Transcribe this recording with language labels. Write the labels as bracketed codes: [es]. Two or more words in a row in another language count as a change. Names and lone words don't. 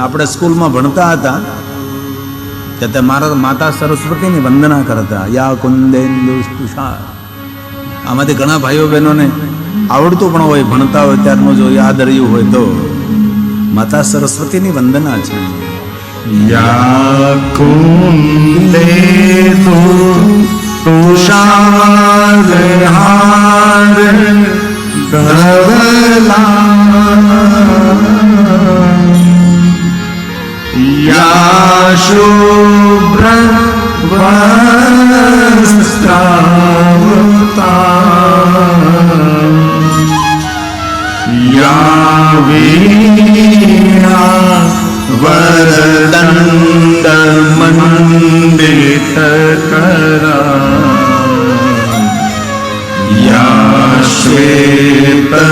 [gu] આપણે સ્કૂલમાં ભણતા હતા કે મારા માતા સરસ્વતીની વંદના કરતા, [sa] યા કુંદેન્દુ તુષાર. [gu] આમાંથી ઘણા ભાઈઓ બહેનોને આવડતું પણ હોય, ભણતા હોય ત્યારનું જો યાદ રહ્યું હોય તો માતા સરસ્વતીની વંદના છે. [sa] યા કુંદેન્દુ तुषार हार धवला या शुभ्र वस्त्रावृता या वीणा वरदण्ड मण्डितकरा या श्वेत